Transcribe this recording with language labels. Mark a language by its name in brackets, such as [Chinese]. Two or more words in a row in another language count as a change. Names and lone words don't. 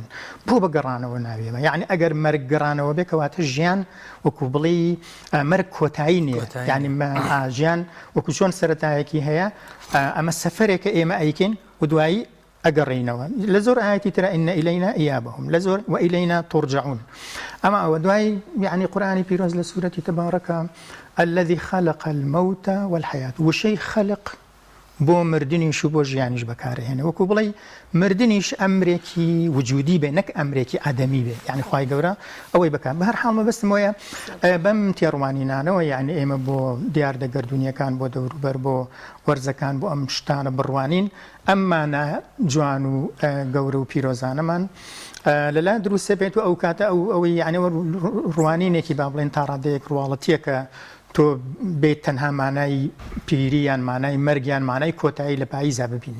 [Central Kurdish] بۆ بە گەڕانەوە ناوێمە، یعنی ئەگەر مەرگ گەڕانەوە بێ کەواتە ژیان وەکو بڵێ مەرگ کۆتایی نییە، یعنی ژیان وەکو چۆن سەرەتایەکی هەیە، ئەمە سەفەرێکە ئێمە ئەیکەین و دوایی ئەگەڕێینەوە. لە زۆر ئاەتی ترە [Arabic] ئین ئیلەینا ئیابەهم، [Central Kurdish] لە زۆر و [Arabic] ئیلەینا تورجعون. [Central Kurdish] ئەمە ئەوە دوای یعنی قورئانی پیرۆز لە سوورەتی تەبارەکە [Arabic] الذي خلق الموت والحياة، [Central Kurdish] وشەی خەلق بۆ مردنیش و بۆ ژیانیش بەکارهێنێ وەکو بڵێ مردنیش ئەمرێکی وجودی بێ نەک ئەمرێکی ئادەمی بێ یعنی خوای گەورە ئەوەی بکات بە هەر حاڵ مەبەستم وایە بەم تێڕوانینانەوە یعنی ئێمە بۆ دیار دەگەردونیەکان بۆ دەوروبەر بۆ وەرزەکان بۆ ئەم شتانە بڕوانین ئەممانە جوان و گەورە و پیرۆزانەمان لەلا دروستە بێت و ئەو کاتە ئەوەی یعنیەوە ڕوانینێکی با بڵێن تا ڕادەیەک ڕواڵەتیەکە تۆ بێت تەنها مانای پیریان مانای مەرگیان مانای کۆتایی لە پاییزا ببینی